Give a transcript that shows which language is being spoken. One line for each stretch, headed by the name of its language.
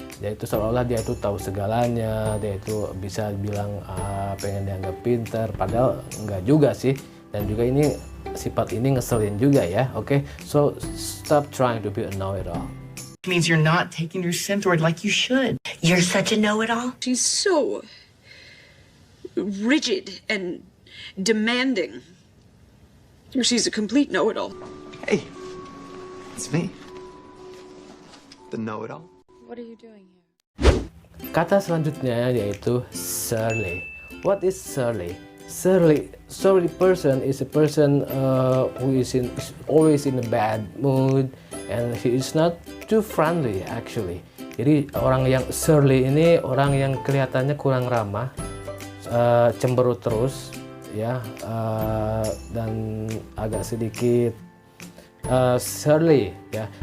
Indonesian: Yaitu seolah-olah dia itu tahu segalanya, dia itu bisa bilang pengen dianggap pintar, padahal enggak juga sih. Dan juga ini sifat ini ngeselin juga ya.
English: Okay, so stop trying to be a know-it-all. It means you're not taking your synth word like you should. You're such a know-it-all. She's so rigid and demanding. She's a complete know-it-all. Hey, it's me. The know-it-all. What are you doing here?
Indonesian: Kata selanjutnya yaitu surly.
English: What is surly? Surly person is a person who is always in a bad mood and he is not too friendly actually.
Indonesian: Jadi orang yang surly ini orang yang kelihatannya kurang ramah, cemberut terus, ya, dan agak sedikit surly, ya.